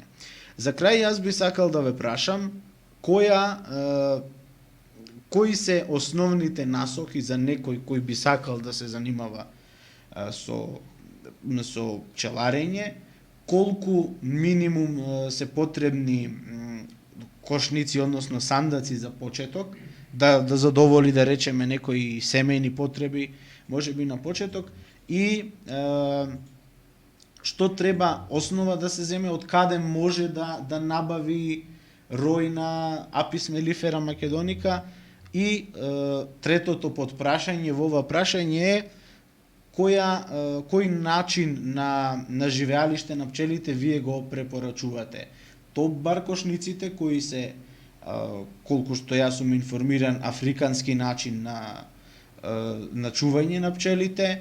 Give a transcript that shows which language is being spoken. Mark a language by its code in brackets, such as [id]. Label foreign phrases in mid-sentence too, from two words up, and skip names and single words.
[mk] За крај јас би сакал да ве прашам кои се основните насоки за некој кој би сакал да се занимава со пчеларење, колку минимум се потребни кошници, односно сандаци за почеток, да задоволи, да речеме, некои семејни потреби, можеби на почеток, и што треба основа да се земе, од каде може да набави рој на Apis mellifera macedonica, и третото подпрашање во ова прашање е кој начин на живеалиште на пчелите вие го препорачувате? Топ баркошниците кои се, колку што јас сум информиран, африкански начин на чување на пчелите,